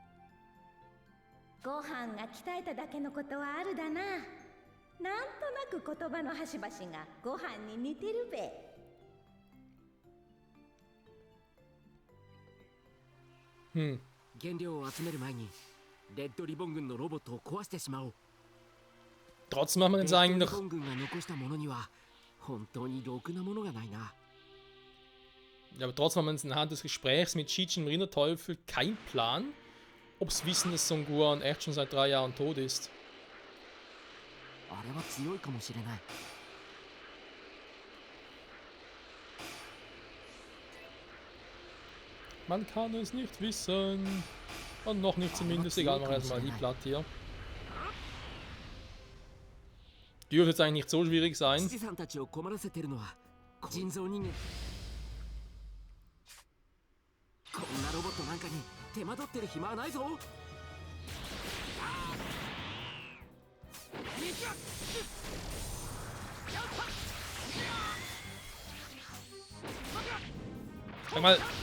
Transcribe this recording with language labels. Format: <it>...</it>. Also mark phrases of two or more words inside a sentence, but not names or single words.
<ja>ご飯が鍛えただけのことはあるだな。なんとなく言葉の端々がご飯に似てるべ。原料を集める前にレッドリボン軍のロボットを壊してしまおう。</ja> <de>Trotzdem haben wir jetzt eigentlich.</de> <ja>レッドリボン軍が残したものには本当にろくなものがないな。</ja> <de>Ja, aber trotzdem haben wir jetzt anhand des Gesprächs mit Chichi und Rinderteufel keinen Plan, ob sie wissen, dass Son Gohan echt schon seit 3 Jahren tot ist.</de> <ja>あれは強いかもしれない。</ja> <de>Man kann es nicht wissen. Und noch nicht zumindest. Egal, machen wir erstmal die Platte hier. Dürfte jetzt eigentlich nicht so schwierig sein.</de> <ja>父さんたちを困らせてるのは人造人間。こんなロボットなんかに手間取ってる暇はないぞ。</ja> <de>Sag mal.</de>